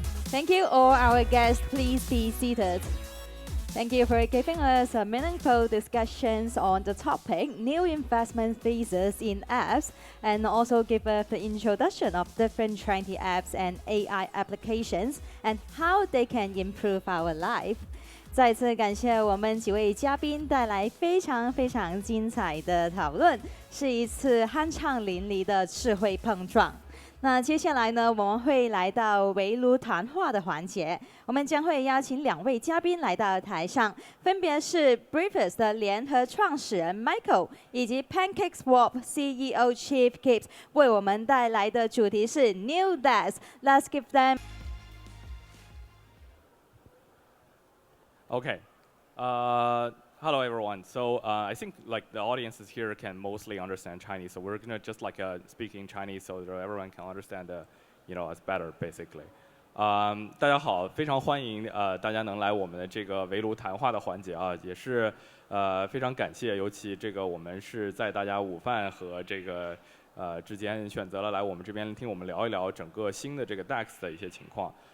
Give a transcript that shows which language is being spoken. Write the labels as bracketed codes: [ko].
[en] Thank you, all our guests. Please be seated. Thank you for giving us a meaningful discussions on the topic, new investment thesis in apps, and also give us the introduction of different trendy apps and AI applications and how they can improve our life. [zh] 再次感谢我们几位嘉宾带来非常非常精彩的讨论，是一次酣畅淋漓的智慧碰撞。那接下来呢，我们会来到围炉谈话的环节，我们将会邀请2位嘉宾来到台上，分别是 Briefers 的联合创始人 Michael 以及 PancakeSwap CEO Chief Gibbs 为我们带来的主题是 New Dads。 [en] Let's give them. Okay. Hello everyone. So I think like the audiences here can mostly understand Chinese, so we're gonna just like speak in Chinese so that everyone can understand, us better basically. [zh] 大家好，非常欢迎大家能来我们的这个围炉谈话的环节啊，也是非常感谢，尤其这个我们是在大家午饭和这个之间选择了来我们这边听我们聊一聊整个新的这个 DEX 的一些情况。